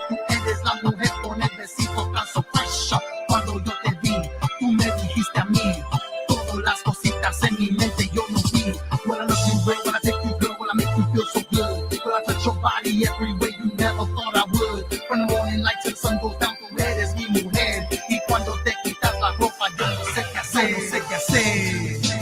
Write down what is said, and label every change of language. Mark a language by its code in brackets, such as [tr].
[es] Tú eres la mujer con el besito tan [en] so fresh. [es] Cuando yo te vi, tú me dijiste a mí todas las cositas en mi mente yo no vi. [en] When I look you good, when I take you good, when I make you feel so good. When I touch your body every way you never thought I would. From the morning light till the sun goes down, [es] tú eres mi mujer. Y cuando te quitas la ropa yo no sé qué hacer, no sé qué hacer.